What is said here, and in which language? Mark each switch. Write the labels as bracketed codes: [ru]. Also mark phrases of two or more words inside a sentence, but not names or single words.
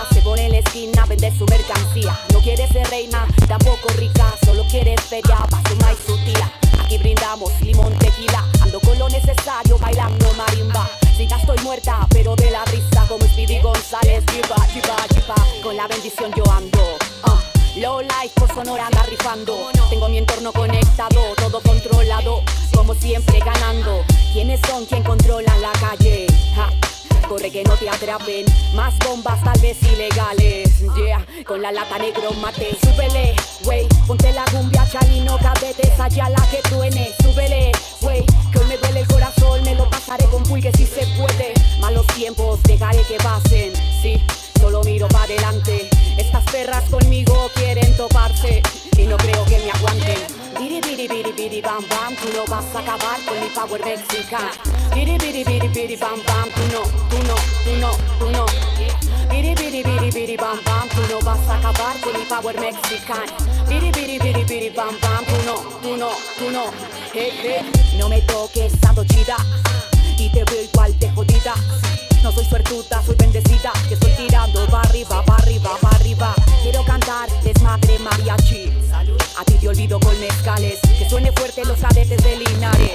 [es] Se pone en la esquina a vender su mercancía. No quiere ser reina, tampoco rica, solo quiere feria para su maíz su tía. Aquí brindamos limón, tequila, ando con lo necesario para estoy muerta, pero de la risa como Speedy González. Chipa, chipa, chipa, con la bendición yo ando. [en] Low life [es] por Sonora anda rifando. Tengo mi entorno conectado, todo controlado, como siempre ganando. ¿Quiénes son quien controlan la calle? Ja. Corre que no te atrapen, más bombas tal vez ilegales. Yeah, con la lata negro mate. Súbele, wey, ponte la cumbia chalino, cadetes allá la que truene. Súbele, wey, que hoy me duele el corazón, me lo pasaré con pulque si se puede. Malos tiempos dejaré que pasen, sí, solo miro para adelante. Estas perras conmigo quieren toparse y no creo que me aguanten. Biri biri biri biri bam bam, tú no vas a acabar con mi power mexicano. Biri biri biri biri bam bam, tú no, tú no, tú no, tú no. Biri biri biri biri bam bam, tú no vas a acabar con mi power mexicano. Biri biri biri biri bam bam, tú no, tú no, tú no. Hey, hey. No me toques, ando chida y te veo igual de jodida. No soy suertuda, soy bendecida, que estoy tirando pa' arriba, pa' arriba, pa' arriba. Quiero cantar desmadre mariachi. A ti te olvido con mezcales, que suene fuerte los cadetes de Linares.